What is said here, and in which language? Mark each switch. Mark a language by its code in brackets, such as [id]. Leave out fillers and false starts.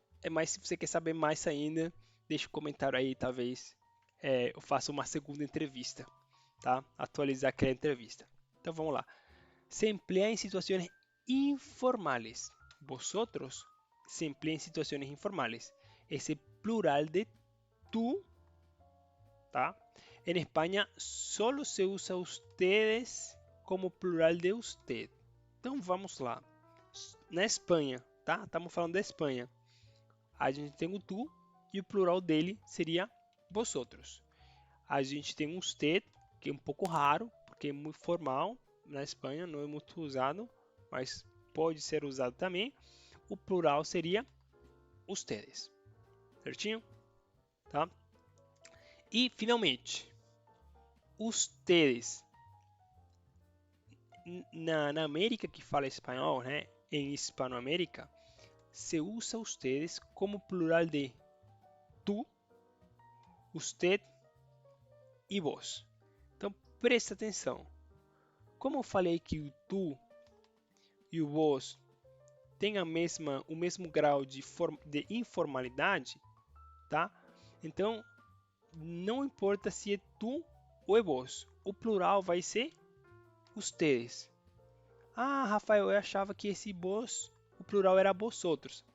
[pt] Mas se você quer saber mais ainda, deixa um comentário aí, talvez eu faça uma segunda entrevista, tá? Atualizar aquela entrevista. Então vamos lá. [es] Se emplea [pt] em situações informales. [es] Vosotros se emplea [pt] em situações [es] informales. [pt] Esse plural de tú, tá? [es] En España solo se usa ustedes como plural de usted. [pt] Então vamos lá. Na Espanha, tá? Estamos falando da Espanha. A gente tem o tu e o plural dele seria vosotros. A gente tem um usted, que é um pouco raro, porque é muito formal na Espanha, não é muito usado, mas pode ser usado também. O plural seria ustedes. Certinho? Tá? E finalmente, ustedes. Na América que fala espanhol, né? [es] Em Hispanoamérica, se usa ustedes como plural de tú, usted e vos. [pt] Então presta atenção. Como eu falei que o tu e o vos têm o mesmo grau de informalidade, tá? Então não importa se é tu ou é vos. O plural vai ser ustedes. Ah, Rafael, eu achava que esse vos, o plural era vosotros.